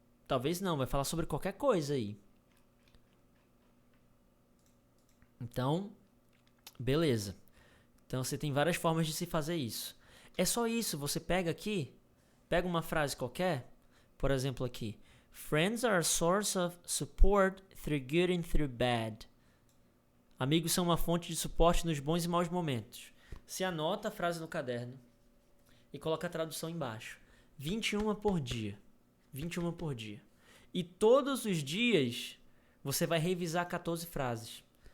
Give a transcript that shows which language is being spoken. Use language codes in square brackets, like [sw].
[pt] Talvez não, vai falar sobre qualquer coisa aí. Então, beleza. Então você tem várias formas de se fazer isso. É só isso, você pega aqui, pega uma frase qualquer, por exemplo aqui. [en] Friends are a source of support through good and through bad. [pt] Amigos são uma fonte de suporte nos bons e maus momentos. Você anota a frase no caderno e coloca a tradução embaixo. 21 por dia. 21 por dia. E todos os dias você vai revisar 14 frases.